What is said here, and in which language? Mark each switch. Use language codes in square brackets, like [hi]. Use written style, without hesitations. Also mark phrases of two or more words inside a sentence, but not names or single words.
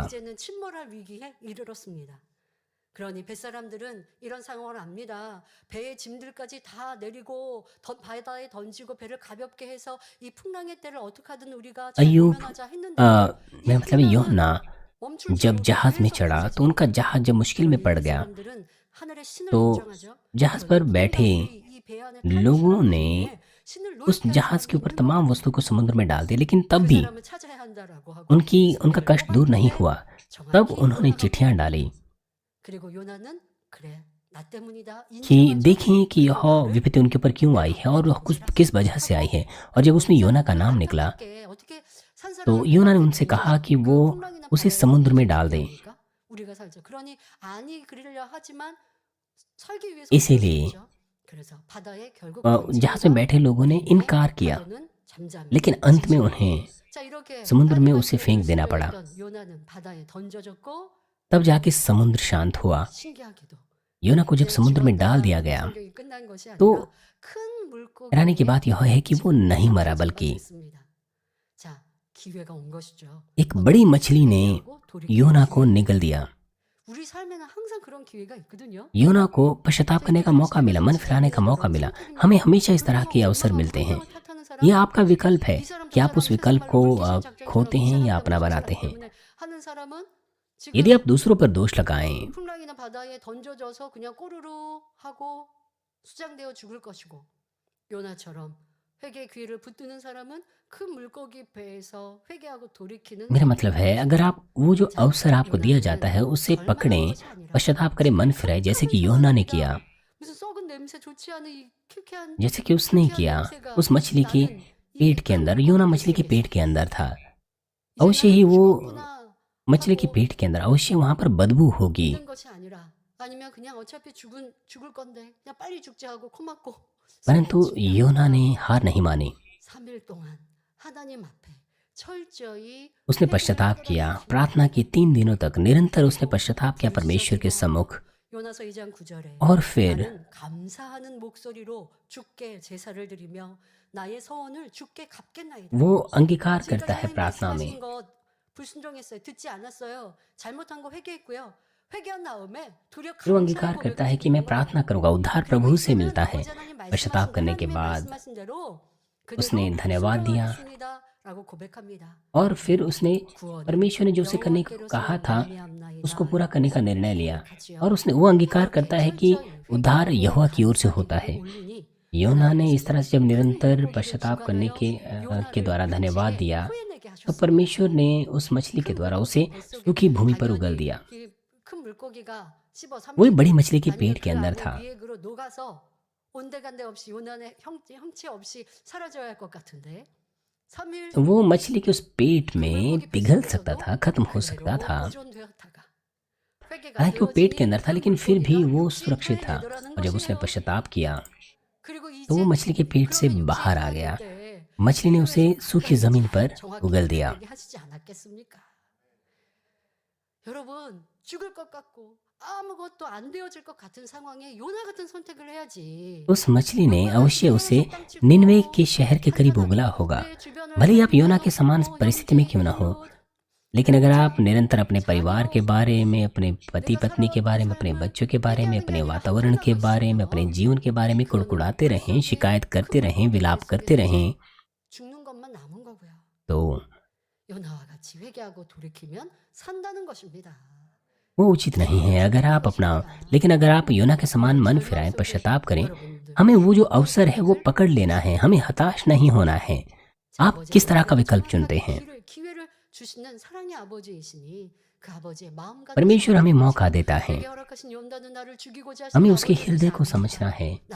[ko] 이제는 침몰할 위기에 이르렀습니다. 그러니 뱃사람들은 이런 상황을 압니다. 배의 짐들까지 다 내리고 바다에 던지고 배를 가볍게 해서 이 풍랑의 때를 어떻게 하든 우리가 [hi] अय्यूब [ko] 면하자 했는데 [hi] मैं मतलब यूहन्ना जब जहाज में चढ़ा तो उनका जहाज जब मुश्किल में पड़ गया तो जहाज पर बैठे लोगों ने उस जहाज के ऊपर तमाम वस्तु को समुद्र में डाल दिया, लेकिन तब भी उनका कष्ट दूर नहीं हुआ। तब उन्होंने चिट्ठियां डाली कि देखें कि यह विपत्ति उनके ऊपर क्यों आई है और वह किस वजह से आई है। और जब उसमें योना का नाम निकला [ko] 산 [hi] तो [ko] 사람을 [hi] योना ने [ko] 풍랑에 [hi] उनसे कहा [ko] 던져줘. [hi] कि [ko] 그 [hi] वो [ko] 풍랑이나 [hi] उसे [ko] 바다에 [hi] समुद्र में [ko] 던져주면 डाल दें। 됩니까? 우리가 살죠. 그러니 아니 그러려 하지만 살기 위해서 어쩔 수 [hi] इसीलिए [ko] 없죠. 그래서 바다에 결국 [hi] जहाज में [ko] 던지니까 [hi] बैठे लोगों ने [ko] 근데 [hi] इनकार किया, [ko] 파도는 잠잠해. [hi] लेकिन अंत में [ko] 지쳐. [hi] उन्हें [ko] 자 이렇게 [hi] समुद्र में [ko] 하늘과 [hi] उसे [ko] 길에 [hi] फेंक देना पड़ा। [ko] 불순종했던 요나는 바다에 던져졌고 [hi] तब जाके समुद्र शांत हुआ। [ko] 신기하게도 [hi] योना को जब [ko] 이제 [hi] समुद्र में डाल [ko] 죽었다 [hi] दिया गया, [ko] 성경이 끝난 것이 [hi] तो [ko] 아니라 큰 [hi] हैरानी की [ko] 물고기에 [hi] बात यह है कि वो नहीं मरा, [ko] 집어던질 [hi] बल्कि [ko] 뻔했습니다. 자 기회가 온 것이죠. [hi] एक बड़ी मछली ने [ko] 회개하고 돌이키는 [hi] योना को [ko] 기회. [hi] निगल दिया। [ko] 우리 삶에는 항상 그런 기회가 있거든요. [hi] योना को पश्चाताप करने का मौका मिला, मन फिराने का मौका मिला। हमें हमेशा इस तरह के अवसर मिलते हैं। यह आपका विकल्प है कि आप उस विकल्प को खोते हैं या अपना बनाते हैं। [ko] 하는 사람은 [hi] यदि [ko] 지금 [hi] आप दूसरों पर दोष लगाएं, [ko] 풍랑이나 바다에 던져져서 그냥 꼬르르 하고 수장되어 죽을 것이고 요나처럼 회개의 기회를 붙드는 사람은 큰 물고기 배에서 회개하고 돌이키는 [hi] मेरा मतलब है, अगर आप वो जो अवसर आपको दिया जाता है उसे पकड़ें, पश्चाताप करें, मन फिराए, जैसे कि योना ने किया, [ko] 무슨 썩은 냄새 좋지 않은 이 큐큐한 [hi] जैसे कि उसने किया। उस मछली के पेट के अंदर, योना मछली के पेट के अंदर था। अवश्य ही वो मछली के पेट के अंदर अवश्य वहां पर बदबू होगी। [ko] 있는 것이 아니라 아니면 그냥 어차피 죽을 건데 그냥 빨리 죽지 하고 코 막고 [hi] परंतु योना ने हार नहीं मानी। [ko] 3일 동안 하나님 앞에 철저히 [hi] उसने पश्चाताप किया, प्रार्थना की। 3 दिनों तक निरंतर उसने पश्चाताप किया परमेश्वर के सम्मुख। [ko] 요나서 2장 9절에 [hi] और फिर [ko] 나는 감사하는 목소리로 주께 제사를 드리며 나의 서원을 주께 갚겠나이다. [hi] वो अंगीकार [ko] 지금까지 [hi] करता है [ko] 하나님 [hi] प्रार्थना [ko] 말씀하신 [hi] में। [ko] 것 불순종했어요. 듣지 않았어요. 잘못한 거 회개했고요. 회개한 다음에 도리어 [hi] फिर वो अंगीकार करता है कि मैं प्रार्थना करूंगा, उद्धार प्रभु से मिलता है। पश्चाताप करने के बाद उसने धन्यवाद दिया और फिर उसने परमेश्वर ने जो उसे करने को कहा था उसको पूरा करने का निर्णय लिया। और उसने वो अंगीकार करता है कि उद्धार यहोवा की ओर से होता है। योना ने इस तरह से जब निरंतर पश्चाताप करने के द्वारा धन्यवाद दिया, तो परमेश्वर ने उस मछली के द्वारा उसे सूखी भूमि पर उगल दिया। वही बड़ी मछली के पेट के अंदर था। [ko] 온데간데 없이 요나의 형체 없이 사라져야 할 것 같은데 3일 [hi] वो मछली के उस पेट में पिघल सकता था, खत्म हो सकता था। हालांकि वो पेट के अंदर था, लेकिन फिर भी वो सुरक्षित था। और जब उसने पश्चाताप किया तो वो मछली के पेट से बाहर आ गया। मछली ने उसे सूखी जमीन पर उगल दिया। [ko] 여러분 죽을 것 같고 아무것도 안 되어질 것 같은 상황에 요나 같은 선택을 해야지. [hi] उस मछली ने अवश्य उसे निनवे के शहर के करीब उगला होगा। भले ही आप योना के समान परिस्थिति में क्यों ना हो, लेकिन अगर आप निरंतर अपने परिवार के बारे में, अपने पति पत्नी के बारे में, अपने बच्चों के बारे में, अपने वातावरण के बारे में, अपने जीवन के बारे में कुड़कुड़ाते रहें, शिकायत करते रहें, विलाप करते रहें, [ko] 죽는 것만 남은 거고요. [hi] तो [ko] 요나와 같이 회개하고 돌이키면 산다는 것입니다. [hi] वो उचित नहीं है। अगर आप अपना लेकिन अगर आप योना के समान मन फिराएं, पश्चाताप करें, हमें वो जो अवसर है वो पकड़ लेना है। हमें हताश नहीं होना है। आप किस तरह का विकल्प चुनते हैं? परमेश्वर हमें मौका देता है, हमें उसके हृदय को समझना है।